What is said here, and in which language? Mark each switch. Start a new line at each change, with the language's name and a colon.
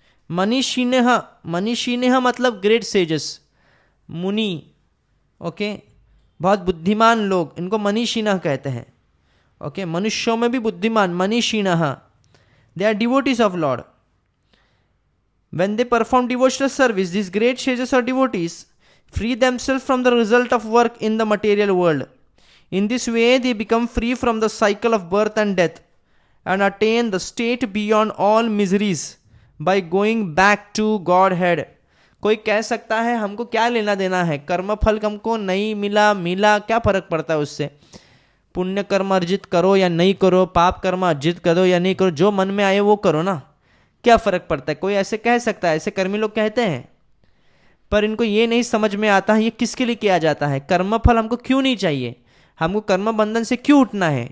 Hindi: मनीषिणः, मनीषिणः मतलब
English: great sages,
Hindi: मुनि, okay, बहुत बुद्धिमान लोग, इनको मनीषिणः कहते हैं। ओके, मनुष्यों में भी बुद्धिमान, मनीषिणः,
English: They are devotees of lord. When they perform devotional service, these great sages or devotees free themselves from the result of work in the material world. In this way, they become free from the cycle of birth and death and attain the state beyond all miseries by going back to Godhead,
Hindi: कोई कह सकता है हमको क्या लेना देना है, कर्म फल हमको नहीं मिला मिला क्या फर्क पड़ता है उससे, पुण्य कर्म अर्जित करो या नहीं करो, पाप कर्म अर्जित करो या नहीं करो, जो मन में आए वो करो ना, क्या फर्क पड़ता है। कोई ऐसे कह सकता है, ऐसे कर्मी लोग कहते हैं, पर इनको ये नहीं समझ में आता है ये किसके लिए किया जाता है, कर्म फल हमको क्यों नहीं चाहिए, हमको कर्म बंधन से क्यों उठना है।